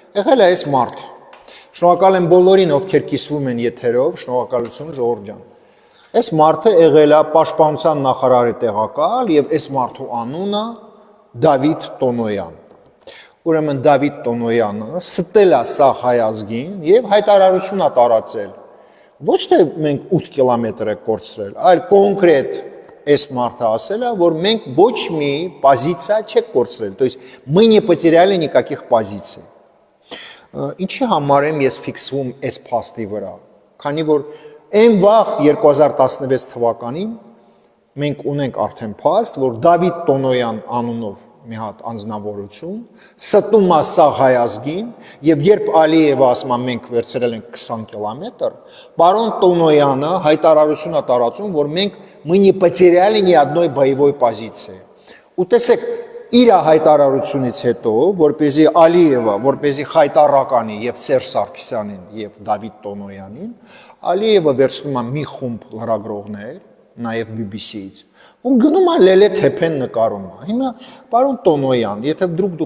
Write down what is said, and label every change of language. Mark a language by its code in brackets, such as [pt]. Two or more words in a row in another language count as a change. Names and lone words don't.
[hy] է այս մարդ։ Շնորհակալ եմ բոլորին, ովքեր կիսվում են եթերով, շնորհակալություն ժողովուրդ ջան։ Այս մարդը եղել է պաշտպանության նախարարի տեղակալ եւ այս մարդու անունը Դավիթ Տոնոյան։ Ուրեմն Դավիթ Տոնոյանը ստել է սա հայ ազգին եւ հայտարարություն է տարածել։ Ոչ թե մենք 8 կիլոմետր ենք կորցրել, այլ կոնկրետ այս մարդը ասել է, որ մենք ոչ մի позиция չենք կորցրել, [ru] то есть мы не потеряли никаких позиций։ [hy] Ինչի համար եմ ես ֆիքսվում այս փաստի վրա, քանի որ այն վաղ 2016 թվականին մենք ունենք արդեն փաստ, որ Դավիթ Տոնոյան անունով մի հատ անձնավորություն ստում է սա հայ ազգին, եւ երբ Ալիևը ասում է մենք վերցրել ենք 20 կիլոմետր, պարոն Տոնոյանը հայտարարություն է տարածում, որ մենք [ru] мы не потеряли ни одной боевой позиции։ [hy] Ու տեսեք, իր հայտարարությունից հետո, որպեսզի Ալիևը, որպեսզի խայտարականի եւ Սերժ Սարգսյանին եւ Դավիթ Տոնոյանին, Ալիևը վերցնում է մի խումբ լրագրողներ, նաեւ BBC-ից, ու գնում է լելե թեփեն նկարում։ Հիմա պարոն Տոնոյան, եթե դուք